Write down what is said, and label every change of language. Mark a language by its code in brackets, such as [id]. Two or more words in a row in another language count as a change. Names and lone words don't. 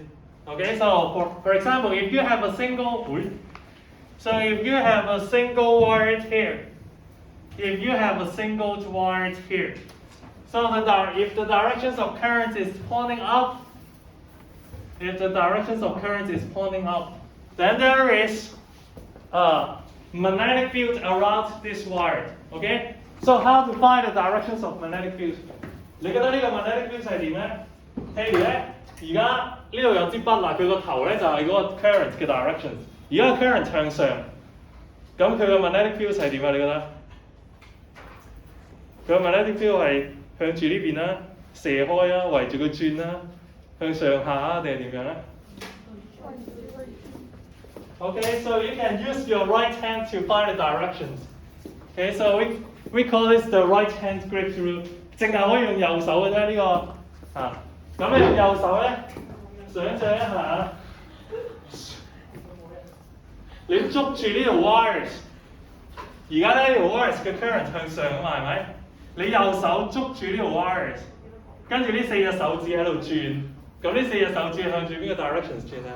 [en] Okay, so for example, if you have a single wire here, if you have a single wire here, so if the directions of current is pointing up, then there is a magnetic field around this wire. Okay, so how to find the directions of magnetic fields? [yue] 你覺得呢個 [en] magnetic field [yue] 係點咧？譬如咧，而家呢度有支筆啦，佢個頭咧就係嗰個 current 嘅 directions。而家 current 向上，咁佢個 [en] magnetic field [yue] 係點啊？你覺得？佢個 [en] magnetic field [yue] 係向住呢邊啦，射開啊，圍住佢轉啦，向上下啊，定係點樣咧 ？ [en] Okay, so you can use your right hand to find the directions. Okay, so we call this the right hand grip rule. [yue] 淨係可以用右手嘅啫，呢個咁你用右手咧，想像一下，你捉住呢條 wires， 而家咧呢條 wires 嘅 current 向上啊嘛，係咪？你右手捉住呢條 wires， 跟住呢4隻手指喺度轉，咁呢4隻手指向住邊個 directions 轉啊？